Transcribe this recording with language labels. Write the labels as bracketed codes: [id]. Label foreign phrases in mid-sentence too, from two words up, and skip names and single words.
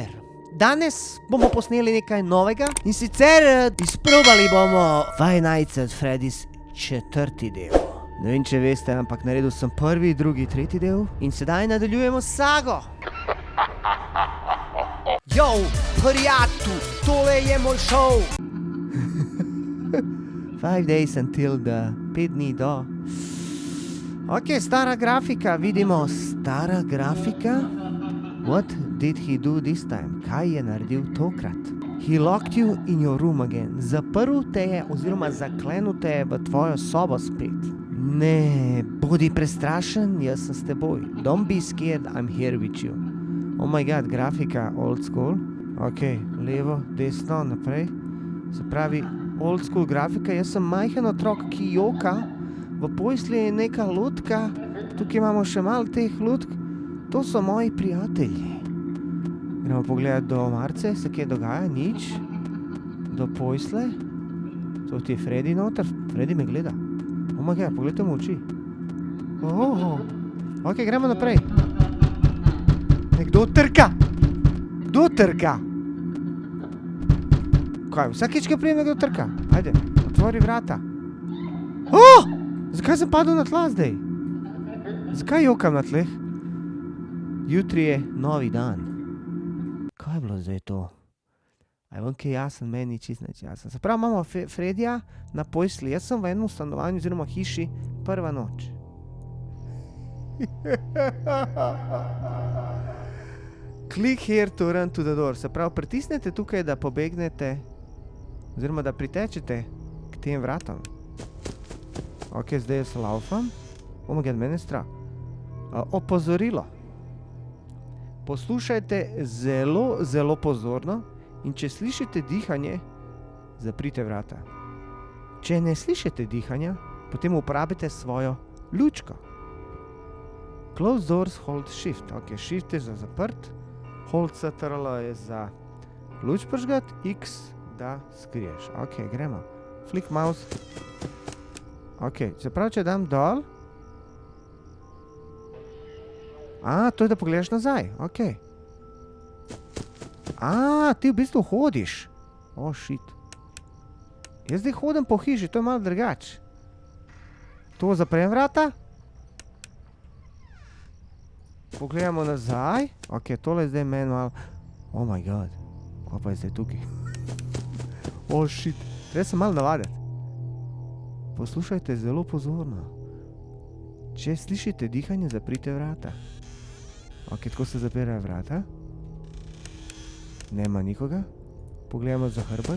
[sl] Danes bomo posneli nekaj novega in sicer izprobali bomo Five Nights at Freddy's 4. del. Ne vem, če veste, ampak naredil sem 1., 2., 3. del in sedaj nadaljujemo sago. Yo, prijatelj, tole je moj šov. [en] 5 days until the [sl] 5 dni do. Ok, stara grafika, vidimo, stara grafika. [en] What did he do this time? [sl] Kaj je naredil tokrat? [en] He locked you in your room again. [sl] Zaprl te je oziroma zaklenil te je v tvojo sobo spet. Ne, bodi prestrašen, jaz sem s teboj. [en] Don't be scared, I'm here with you. Oh my god, grafika old school. [sl] Ok, levo, desno, naprej. Se pravi, [en] old school [sl] grafika, jaz sem majhen otrok, ki joka. V posli je neka lutka, tukaj imamo še malo teh lutk. To so moji prijatelji. Gremo pogledati do Marce, se kaj dogaja, nič. Do posle. To ti je Freddy noter, Freddy me gleda. [en] Oh my god, [sl] pogledajte mu oči. Ok, gremo naprej. Kdo trka? Kdo trka? Kaj, vsakič, ko pride nekdo trka? [hr] Ajde, otvori vrata. [sl] Zakaj sem padel na tla zdaj? Zakaj jokam na tleh? Jutri je novi dan. Kaj je bilo zdaj to? Aj vam kaj jasen, meni čist nič jasen. Se pravi, imamo Freddyja na posli. Jaz sem v enem stanovanju oziroma hiši prva noč. [en] Click here to run to the door. [sl] Se pravi, pritisnete tukaj, da pobegnete oziroma da pritečete k tem vratom. Ok, zdaj jaz laufam. [en] Oh my god, [sl] mene je strah. Opozorilo. Poslušajte zelo, zelo pozorno in če slišite dihanje, zaprite vrata. Če ne slišite dihanja, potem uporabite svojo lučko. [en] Close doors, hold shift. [sl] Ok, shift je za zaprt, [en] hold CTRL [sl] je za luč prižgat, X da skriješ. Ok, gremo. [en] Flick mouse. [sl] Ok, se pravi, če dam dol. To je, da pogledaš nazaj, ok. Ti v bistvu hodiš. Shit. Jaz zdaj hodim po hiši, to je malo drugač. To zaprem vrata. Pogledamo nazaj. Ok, tole je zdaj meni malo. [en] Oh my god, [sl] kaj pa je zdaj tukaj? Shit, treba se malo navaditi. Poslušajte zelo pozorno. Če slišite dihanje, zaprite vrata. Ok, tako se zapirajo vrata. [hr] Nema nikoga. [sl] Pogledamo za hrbet.